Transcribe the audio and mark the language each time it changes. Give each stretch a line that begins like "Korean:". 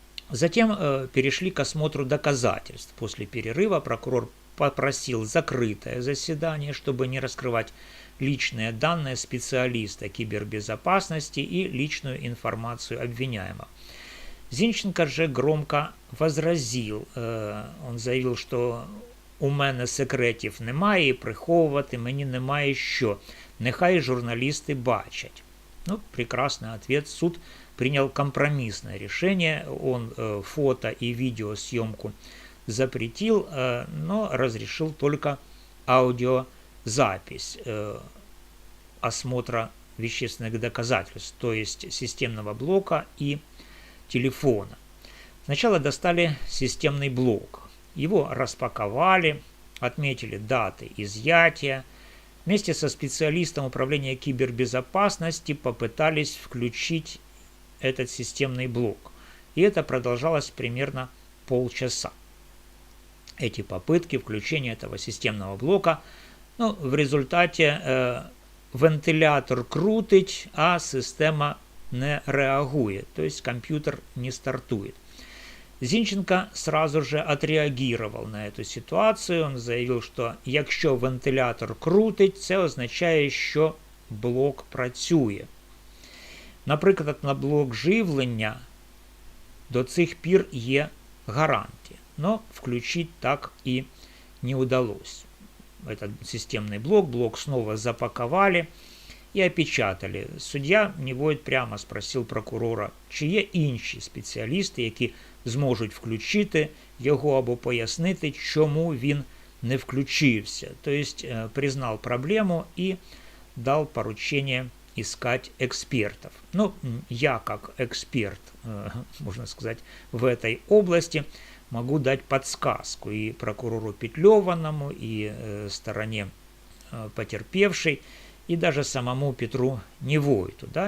Russian: Затем перешли к осмотру доказательств. После перерыва прокурор попросил закрытое заседание, чтобы не раскрывать личные данные специалиста кибербезопасности и личную информацию обвиняемого. Зінченко же громко возразил. Он заявил,
Ukrainian: що у мене секретів немає і приховувати мені немає що. Нехай журналисты бачать.
Russian: Прекрасный ответ. Суд принял компромиссное решение. Он фото и видеосъемку запретил, но разрешил только аудиозапись осмотра вещественных доказательств, то есть системного блока и телефона. Сначала достали системный блок. Его распаковали, отметили даты изъятия. Вместе со специалистом управления кибербезопасности попытались включить этот системный блок. И это продолжалось примерно полчаса. Эти попытки включения этого системного блока, в результате вентилятор крутить,
Ukrainian: а система не реагує,
Russian: то есть компьютер не стартует. Зінченко сразу же отреагировал на эту ситуацию. Он заявил,
Ukrainian: що якщо вентилятор крутить, це означає, що блок працює. Наприклад, на блок живлення до цих пір є гарантія,
Russian: но включить так и не удалось. Этот системный блок снова запаковали и опечатали.
Ukrainian: Суддя Нівойт прямо спросив прокурора, чи є інші спеціалісти, які зможуть включити його або пояснити, чому він не включився.
Russian: Тобто признал проблему и дал поручение искать экспертов. Ну, я как эксперт, можно сказать, в этой области могу дать подсказку и прокурору Петлеваному, и стороне потерпевшей, и даже самому Петру Нівойту. Да?